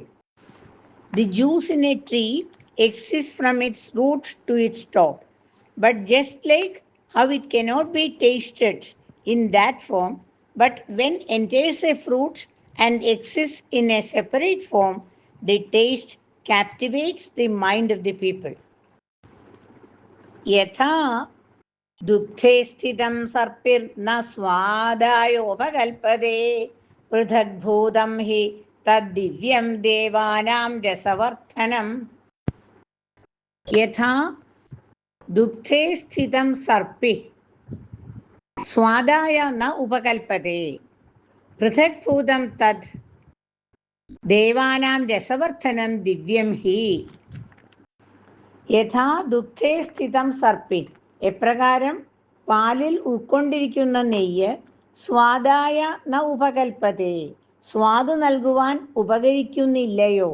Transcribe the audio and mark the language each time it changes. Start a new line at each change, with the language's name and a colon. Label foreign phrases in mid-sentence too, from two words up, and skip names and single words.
English: The juice in a tree exists from its root to its top, but just like how it cannot be tasted in that form, but when enters a fruit and exists in a separate form, the taste captivates the mind of the people.
Sanskrit: यथा दुखे स्थिदम् सर्पिर् न स्वादयो उपकल्पदे पृथक्भुदम् हि तद् दिव्यम् देवानाम् रसवर्थनम्. യഥാ ദുഗ്ധേ സ്ഥിതം സർപ്പി സ്വാദായ ന ഉപകൽപ്പതേ പൃഥഗ്ഭൂതം തദ് ദേവാനാം രസവർദ്ധനം ദിവ്യം ഹി. യഥാ ദുഗ്ധേ സ്ഥിതം സർപ്പി,
Malayalam: എപ്രകാരം പാലിൽ ഉൾക്കൊണ്ടിരിക്കുന്ന നെയ്യ്
Sanskrit: സ്വാദായ ന ഉപകൽപ്പതേ,
Malayalam: സ്വാദ് നൽകുവാൻ ഉപകരിക്കുന്നില്ലയോ.